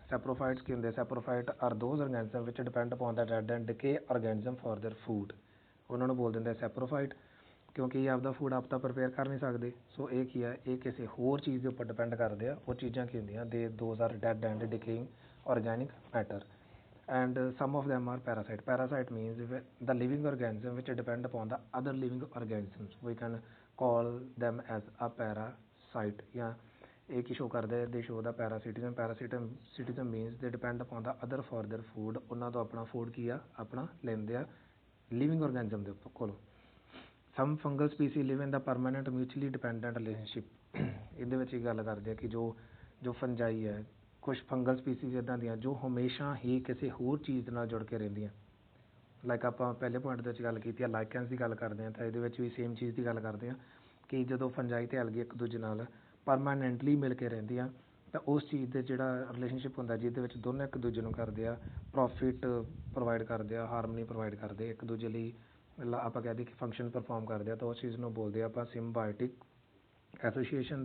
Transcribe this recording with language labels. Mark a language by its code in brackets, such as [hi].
[en] saprophytes [pa] ਕੀ ਹੁੰਦੇ, [en] Saprophyte are those organism which depend upon the dead and decay organism for their food. [pa] ਉਹਨਾਂ ਨੂੰ ਬੋਲ ਦਿੰਦੇ ਸੈਪਰੋਫਾਈਟ ਕਿਉਂਕਿ ਇਹ ਆਪਦਾ ਫੂਡ ਆਪ ਤਾਂ ਪ੍ਰਪੇਅਰ ਕਰ ਨਹੀਂ ਸਕਦੇ। ਸੋ ਇਹ ਕੀ ਆ ਇਹ ਕਿਸੇ ਹੋਰ ਚੀਜ਼ ਦੇ ਉੱਪਰ ਡਿਪੈਂਡ ਕਰਦੇ ਆ। ਉਹ ਚੀਜ਼ਾਂ ਕੀ ਹੁੰਦੀਆਂ [en] Those are dead and decaying organic matter. And some of them are parasite. Parasite means the living organism which depend upon the other living organisms. We can call them as a parasite. Yeah, [pa] ਇਹ ਕੀ show ਕਰਦੇ [en] they show the parasitism. Parasitism means they depend upon the other for their food. [pa] ਉਹਨਾਂ ਤੋਂ ਆਪਣਾ food ਕੀ ਆ ਆਪਣਾ ਲੈਂਦੇ ਆ living organism ਦੇ ਕੋਲੋਂ। [en] Some fungal species live in the permanent mutually dependent relationship. [pa] ਇਹਦੇ ਵਿੱਚ ਇਹ ਗੱਲ ਕਰਦੇ ਆ ਕਿ ਜੋ ਫੰਜਾਈ ਹੈ ਕੁਛ ਫੰਗਲ ਸਪੀਸੀਜ਼ ਇੱਦਾਂ ਦੀਆਂ ਜੋ ਹਮੇਸ਼ਾ ਹੀ ਕਿਸੇ ਹੋਰ ਚੀਜ਼ ਦੇ ਨਾਲ ਜੁੜ ਕੇ ਰਹਿੰਦੀਆਂ। ਲਾਈਕ ਆਪਾਂ ਪਹਿਲੇ ਪੁਆਇੰਟ ਦੇ ਵਿੱਚ ਗੱਲ ਕੀਤੀ ਆ ਲਾਈਕੈਂਸ ਦੀ ਗੱਲ ਕਰਦੇ ਹਾਂ ਤਾਂ ਇਹਦੇ ਵਿੱਚ ਵੀ ਸੇਮ ਚੀਜ਼ ਦੀ ਗੱਲ ਕਰਦੇ ਹਾਂ ਕਿ ਜਦੋਂ ਫੰਜਾਈ ਅਤੇ ਐਲਗੀ ਇੱਕ ਦੂਜੇ ਨਾਲ ਪਰਮਾਨੈਂਟਲੀ ਮਿਲ ਕੇ ਰਹਿੰਦੀਆਂ ਤਾਂ ਉਸ ਚੀਜ਼ ਦੇ ਜਿਹੜਾ ਰਿਲੇਸ਼ਨਸ਼ਿਪ ਹੁੰਦਾ ਜਿਹਦੇ ਵਿੱਚ ਦੋਨੋਂ ਇੱਕ ਦੂਜੇ ਨੂੰ ਕਰਦੇ ਆ ਪ੍ਰੋਫਿਟ ਪ੍ਰੋਵਾਈਡ ਕਰਦੇ ਆ, ਹਾਰਮਨੀ ਪ੍ਰੋਵਾਈਡ ਕਰਦੇ ਇੱਕ ਦੂਜੇ ਲਈ ਆਪਾਂ ਕਹਿ ਦਈਏ ਕਿ ਫੰਕਸ਼ਨ ਪਰਫੋਰਮ ਕਰਦੇ ਆ ਤਾਂ ਉਸ ਚੀਜ਼ ਨੂੰ ਬੋਲਦੇ ਆ ਆਪਾਂ ਸਿੰਬਾਇਓਟਿਕ ਐਸੋਸੀਏਸ਼ਨ।